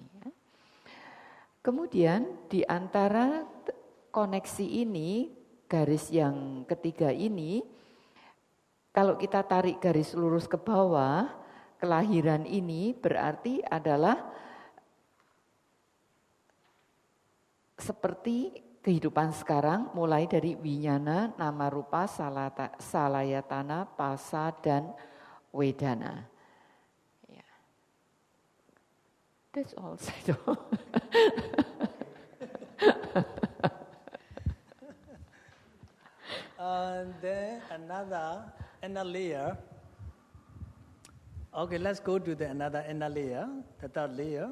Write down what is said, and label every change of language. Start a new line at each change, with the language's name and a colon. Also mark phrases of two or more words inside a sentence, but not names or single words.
Indonesian: Kemudian di antara koneksi ini, garis yang ketiga ini, kalau kita tarik garis lurus ke bawah, kelahiran ini berarti adalah seperti kehidupan sekarang, mulai dari winyana, nama rupa, salayatana, pasa, dan wedana.
English: Yeah. That's all Sayadaw. Then another layer. Okay, let's go to another inner layer, the third layer.